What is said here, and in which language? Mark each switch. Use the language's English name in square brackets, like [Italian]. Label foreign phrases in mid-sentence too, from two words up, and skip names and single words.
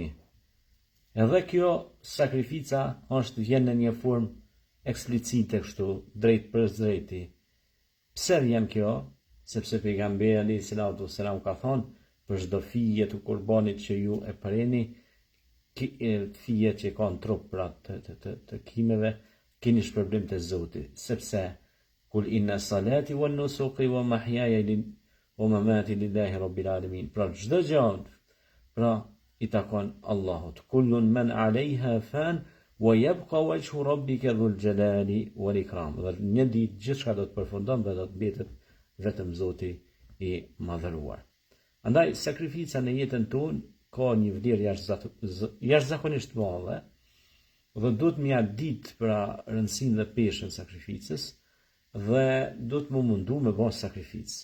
[Albanian] Edhe kjo sakrifica është vjen në një formë eksplicite kështu, drejt për drejti. Pse vjen kjo? Sepse pejgamberi [Arabic] عليه الصلاة والسلام [Albanian] ka thonë për çdo fije të kurbanit që ju e preni, fije që ka në trup pra të kimeve, keni shpërblim të Zoti, sepse [Arabic] قل إن صلاتي ونسكي ومحياي ومماتي لله رب العالمين. [Albanian] Pra çdo gjë pra i takon Allahut. [Arabic] كل من عليها فان ويبقى وجه ربك ذو الجلال والإكرام. [Albanian] Dhe një ditë gjithçka do të përfundon dhe do të mbetet vetëm Zoti i madhëruar. Andaj sakrifica në jetën tonë ka një vlerë jashtëzakonisht madhe, dhe duhet m'ja ditë për rëndësinë dhe peshën sakrificës dhe duhet më mundu me bërë sakrificë.